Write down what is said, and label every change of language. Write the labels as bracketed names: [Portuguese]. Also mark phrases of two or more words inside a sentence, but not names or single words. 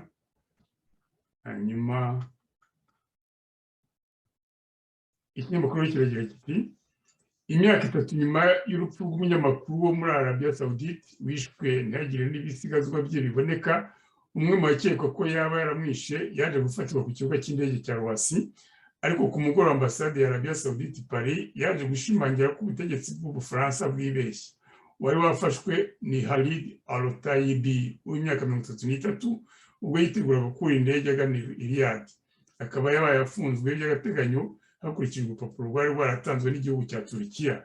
[Rundi] Hanyuma ikinyamakuru kiragira kiti, imyaka 3 nyuma y'urupfu rw'umunyamakuru wo muri Arabia Saoudite wishwe ntihagire n'ibisigazwa bye biboneka, umwe mu bakekwa ko yaba yaramwishe yaje gufatirwa ku kibuga cy'indege cya Roissy, ariko ku mugoroba ambasade ya Arabia Saoudite Paris yaje gushimangira ko ubutegetsi bw'Ubufaransa bwibeshye. Wari wafashwe ni Khalid Al-Taibi w'imyaka 33 ubwo yitegura gukura indege agana i Riyadh. Akaba yabaye afunzwe by'agateganyo hakurikijwe urupapuro rwari rwaratanzwe n'igihugu cya Turukiya.